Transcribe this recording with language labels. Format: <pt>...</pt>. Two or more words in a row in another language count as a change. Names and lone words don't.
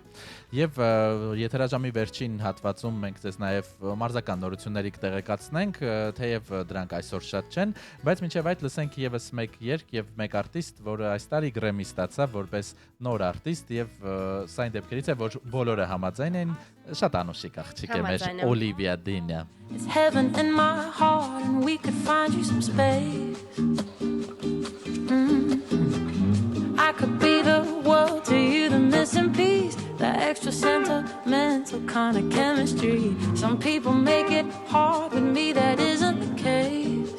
<hy>Եվ եթերաժամի վերջին հատվածում մենք ձեզ նաև մարզական նորությունների կտեղեկացնենք, թեև դրանք այսօր շատ չեն, բայց մինչև այդ լսենք եւս մեկ երգ եւ մեկ արտիստ, որը այս տարի Grammy ստացավ որպես նոր արտիստ եւ սա այն դեպքերից է, որ բոլորը համաձայն են, շատ անուշիկ աղջիկ է մեր Olivia Dean-ը.</hy> <en>It's heaven in my heart and we could find you some space. I could be the world to you, the missing piece, the extra sentimental kind of chemistry. Some people make it hard, with me that isn't the case.</en>